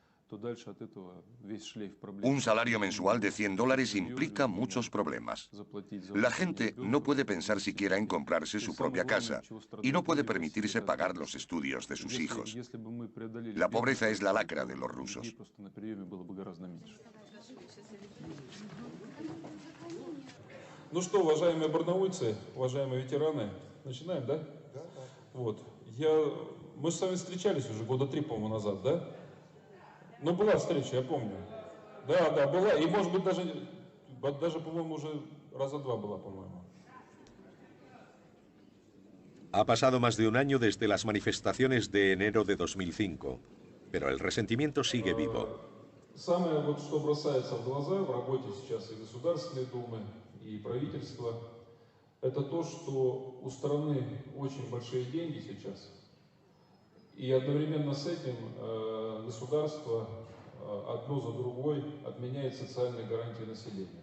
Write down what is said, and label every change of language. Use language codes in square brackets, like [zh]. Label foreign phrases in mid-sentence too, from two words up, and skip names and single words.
[es] Un salario mensual de $100 implica muchos problemas. La gente no puede pensar siquiera en comprarse su propia casa y no puede permitirse pagar los estudios de sus hijos. La pobreza es la lacra de los rusos. [ru] Ну что, уважаемые барнаульцы, уважаемые ветераны, начинаем, да? Вот. Мы с вами встречались уже года 3, по-моему, назад, да? Ну, была встреча, я помню. Да, была. И, может быть, даже, по-моему, уже раза 2 была, по-моему. [es] Ha pasado más de un año desde las manifestaciones de enero de 2005, pero el resentimiento sigue vivo. [ru] Самое, вот, что бросается в глаза в работе сейчас и Государственной Думы, и правительства, это то, что у страны очень большие деньги сейчас, и одновременно с этим государство одно за другой отменяет социальные гарантии населения.